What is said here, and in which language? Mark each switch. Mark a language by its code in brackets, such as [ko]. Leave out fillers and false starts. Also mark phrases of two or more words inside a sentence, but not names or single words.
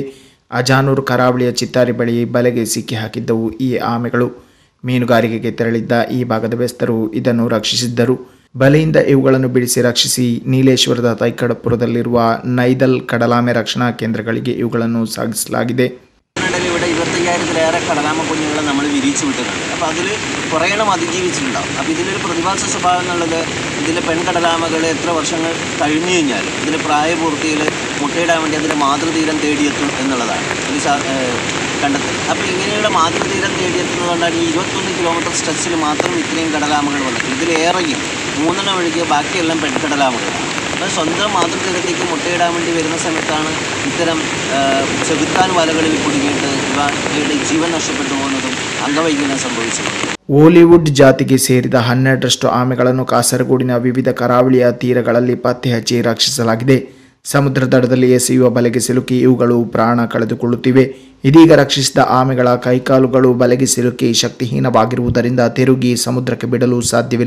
[kn] ಅಜಾನೂರು ಕರಾವಳಿಯ ಚಿತ್ತಾರಿ ಬಳಿ ಬಲೆಗೆ ಸಿಕ್ಕಿ ಹಾಕಿದ್ದವು ಈ ಆಮೆಗಳು. ಮೀನುಗಾರಿಕೆಗೆ ತೆರಳಿದ್ದ ಈ ಭಾಗದ ಬೆಸ್ತರು ಇದನ್ನು ರಕ್ಷಿಸಿದ್ದರು. ಬಲೆಯಿಂದ ಇವುಗಳನ್ನು ಬಿಡಿಸಿ ರಕ್ಷಿಸಿ ನೀಲೇಶ್ವರದ തൈക്കടപ്പുറದಲ್ಲಿರುವ ನೈದಲ್ ಕಡಲಾಮೆ ರಕ್ಷಣಾ ಕೇಂದ್ರಗಳಿಗೆ ಇವುಗಳನ್ನು ಸಾಗಿಸಲಾಗಿದೆ. [ml] ഇവിടെ 25,000-ലേറെ കടലാമ കുഞ്ഞുങ്ങളെ നമ്മൾ വിരിച്ചു വിട്ടിട്ടുണ്ട്. അപ്പോൾ അതിൽ കുറേയെണ്ണം അതിജീവിച്ചിട്ടുണ്ടാവും. അപ്പോൾ ഇതിലൊരു പ്രതിഭാസ സ്വഭാവം എന്നുള്ളത് ഇതിലെ പെൺകടലാമകൾ എത്ര വർഷങ്ങൾ കഴിഞ്ഞു കഴിഞ്ഞാലും ഇതിൻ്റെ പ്രായപൂർത്തിയിൽ മുട്ടയിടാൻ വേണ്ടി അതിൻ്റെ മാതൃതീരം തേടിയെത്തും എന്നുള്ളതാണ് ഒരു കണ്ടെത്തൽ. അപ്പോൾ ഇങ്ങനെയുള്ള മാതൃതീരം തേടിയെത്തുന്നതുകൊണ്ടാണ് ഈ 21 കിലോമീറ്റർ സ്ട്രെച്ചിൽ മാത്രം ഇത്രയും കടലാമകൾ വന്നത്. ഇതിലേറെയും 3 ഒഴികെ ബാക്കിയെല്ലാം പെൺകടലാമകളാണ്. അപ്പോൾ സ്വന്തം മാതൃതീരത്തേക്ക് മുട്ടയിടാൻ വേണ്ടി വരുന്ന സമയത്താണ് ഇത്തരം ചെകുത്താൻ വലകളിൽ കുടുങ്ങിയിട്ട് ഇവയുടെ ജീവൻ നഷ്ടപ്പെട്ടു പോകുന്നതും അംഗവൈകല്യം സംഭവിച്ചതും. [kn] ಓಲಿವುಡ್ ಜಾತಿಗೆ ಸೇರಿದ 12ರಷ್ಟು ಆಮೆಗಳನ್ನು ಕಾಸರಗೋಡಿನ ವಿವಿಧ ಕರಾವಳಿಯ ತೀರಗಳಲ್ಲಿ ಪತ್ತೆ ಹಚ್ಚಿ ರಕ್ಷಿಸಲಾಗಿದೆ. ಸಮುದ್ರ ದಡದಲ್ಲಿ ಎಸೆಯುವ ಬಲೆಗೆ ಸಿಲುಕಿ ಇವುಗಳು ಪ್ರಾಣ ಕಳೆದುಕೊಳ್ಳುತ್ತಿವೆ. ಇದೀಗ ರಕ್ಷಿಸಿದ ಆಮೆಗಳ ಕೈಕಾಲುಗಳು ಬಲೆಗೆ ಸಿಲುಕಿ ಶಕ್ತಿಹೀನವಾಗಿರುವುದರಿಂದ ತಿರುಗಿ ಸಮುದ್ರಕ್ಕೆ ಬಿಡಲು ಸಾಧ್ಯವಿಲ್ಲ.